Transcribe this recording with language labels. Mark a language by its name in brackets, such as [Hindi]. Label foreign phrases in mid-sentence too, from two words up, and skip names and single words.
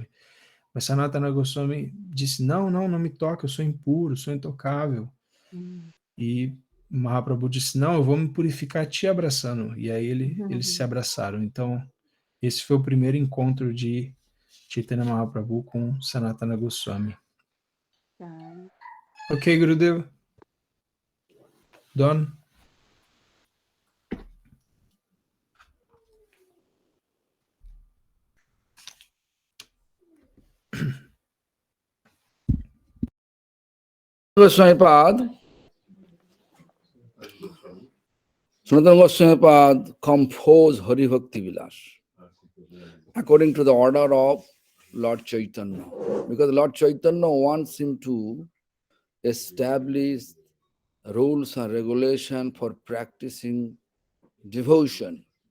[Portuguese] Mas Sanatana Goswami disse, não me toque, eu sou impuro, sou intocável. E Mahaprabhu disse, não, eu vou me purificar te abraçando. E aí eles se abraçaram. Então, esse foi o primeiro encontro de Chaitanya Mahaprabhu com Sanatana Goswami. [English] Ok, Gurudev? Done? Goswami Pad, Sanatana Goswami Pad composed Hari Bhakti Vilas according to the order of Lord Chaitanya. Because Lord Chaitanya wants him to establish rules and regulation for practicing devotion.